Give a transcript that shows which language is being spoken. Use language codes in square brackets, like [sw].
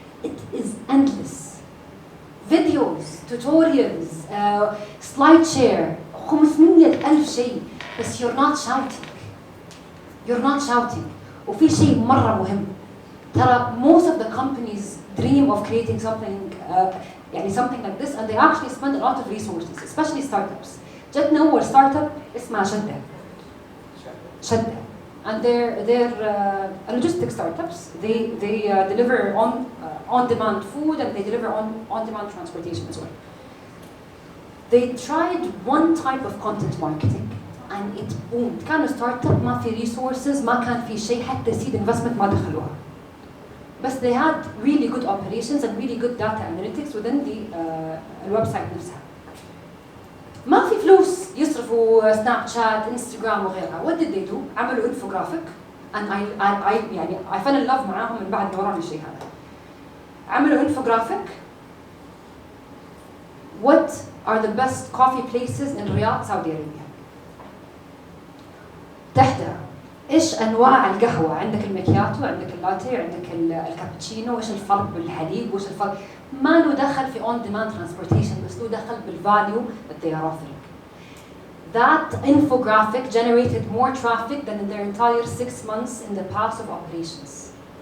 [en] It is endless. Videos, tutorials, slide share, 500,000 شيء. بس you're not shouting. You're not shouting. [ar] وفي شيء مرة مهم. [en] ترى most of the companies dream of creating something [ar] يعني [en] something like this, and they actually spend a lot of resources, especially startups. [ar] جتنا أول startup اسمها شدة. [en] And they're logistic startups. They deliver on-demand food and they deliver on-demand transportation as well. They tried one type of content marketing and it boomed. [ar] كانوا ستارت اب ما في resources، ما كان في شيء، حتى seed investment ما دخلوها. [en] بس they had really good operations and really good data analytics within the [ar] الويب سايت نفسها. ما في فلوس يصرفوا سناب شات، انستغرام وغيرها. [en] What did they do؟ [ar] عملوا [en] infographic and I fell in love [ar] معاهم من بعد ما ورانا الشيء هذا. عملوا infographic. [en] What are the best coffee places in Riyadh, Saudi Arabia؟ [ar] تحتها ايش انواع القهوه؟ عندك المكياتو، عندك اللاتيه، عندك الكابتشينو، ايش الفرق بالحليب، وايش الفرق؟ ما له دخل في [en] on demand transportation، [ar] بس له دخل بال [en] value that they are offering. That infographic generated more traffic than in their entire 6 months in the past of operations.